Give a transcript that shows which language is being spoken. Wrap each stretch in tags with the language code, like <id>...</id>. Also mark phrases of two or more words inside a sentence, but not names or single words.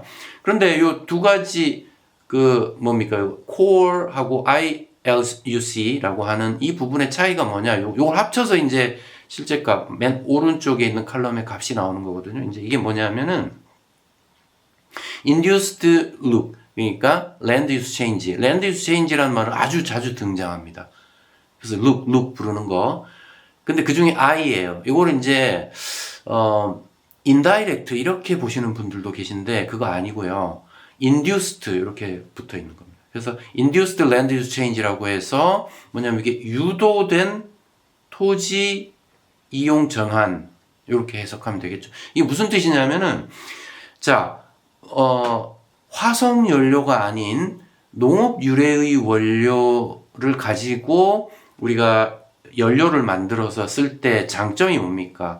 <ko>그런데 요 두 가지 core하고 ILUC라고 하는 이 부분의 차이가 뭐냐? 요걸 합쳐서 이제 실제 값, 맨 오른쪽에 있는 칼럼의 값이 나오는 거거든요. 이제 이게 뭐냐면은</ko> <en>induced look, 그러니까 land use change. land use change</en> <ko>라는 말은 아주 자주 등장합니다. 그래서 look 부르는 거. 근데 그 중에 I예요. 이거를 이제 indirect 이렇게 보시는 분들도 계신데 그거 아니고요. induced 이렇게 붙어 있는 겁니다. 그래서</ko> <en>induced land use change</en> <ko>라고 해서 뭐냐면 이게 유도된 토지 이용 전환 이렇게 해석하면 되겠죠. 이게 무슨 뜻이냐면은 자, 화석 연료가 아닌 농업 유래의 원료를 가지고 우리가 연료를 만들어서 쓸 때 장점이 뭡니까?</ko>